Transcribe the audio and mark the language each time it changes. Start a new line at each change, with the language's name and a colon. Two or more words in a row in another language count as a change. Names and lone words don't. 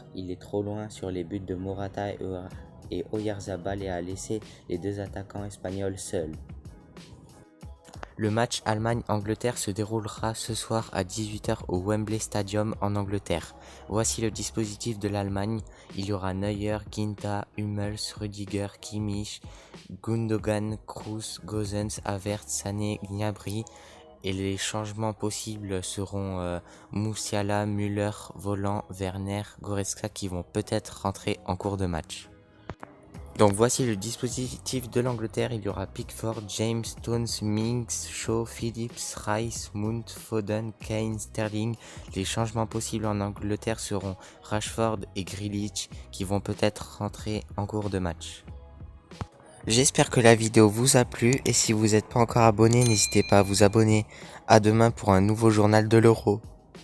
French: Il est trop loin sur les buts de Morata et Oyarzabal et a laissé les 2 attaquants espagnols seuls. Le match Allemagne-Angleterre se déroulera ce soir à 18 h au Wembley Stadium en Angleterre. Voici le dispositif de l'Allemagne. Il y aura Neuer, Ginta, Hummels, Rüdiger, Kimmich, Gundogan, Kroos, Gosens, Havertz, Sané, Gnabry. Et les changements possibles seront Musiala, Müller, Volland, Werner, Goretzka qui vont peut-être rentrer en cours de match. Donc voici le dispositif de l'Angleterre, il y aura Pickford, James, Stones, Mings, Shaw, Phillips, Rice, Mount, Foden, Kane, Sterling. Les changements possibles en Angleterre seront Rashford et Grealish qui vont peut-être rentrer en cours de match. J'espère que la vidéo vous a plu et si vous n'êtes pas encore abonné, n'hésitez pas à vous abonner. À demain pour un nouveau journal de l'Euro.